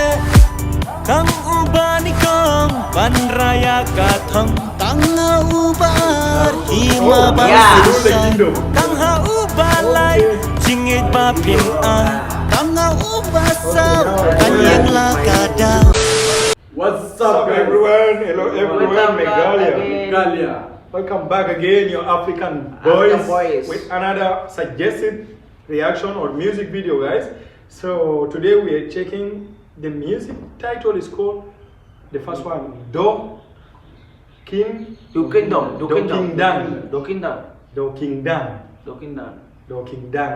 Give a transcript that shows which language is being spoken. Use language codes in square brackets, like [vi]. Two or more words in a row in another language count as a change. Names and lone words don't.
[kha] Kang ubani kong ban raya kathang Kang na ubar hima bang Kang ha ubalai jingit ba pin a Kang na ubasam kanyang la kadang [en] What's up everyone? Hello everyone, Meghalaya. Welcome back again, your African boys, with another suggested reaction or music video, guys. So today we are checking the music title is called, the first one, DOHKYNDANG.